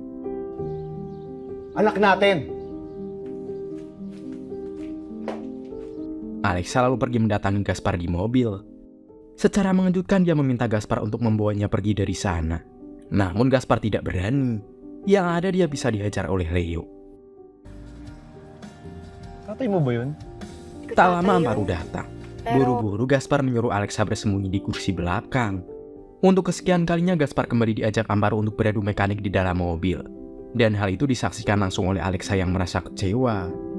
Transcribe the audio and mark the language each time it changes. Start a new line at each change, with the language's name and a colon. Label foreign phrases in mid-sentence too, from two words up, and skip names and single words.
Filipino: Anak natin!
Indonesian: Alexa lalu pergi mendatangi Gaspar di mobil. Secara mengejutkan dia meminta Gaspar untuk membawanya pergi dari sana. Namun Gaspar tidak berani. Yang ada dia bisa dihajar oleh Leo.
Filipino: Tatay mo ba yun?
Indonesian: Tak lama Amparo datang. Buru-buru Gaspar menyuruh Alexa bersembunyi di kursi belakang. Untuk kesekian kalinya Gaspar kembali diajak Amparo untuk beradu mekanik di dalam mobil. Dan hal itu disaksikan langsung oleh Alexa yang merasa kecewa.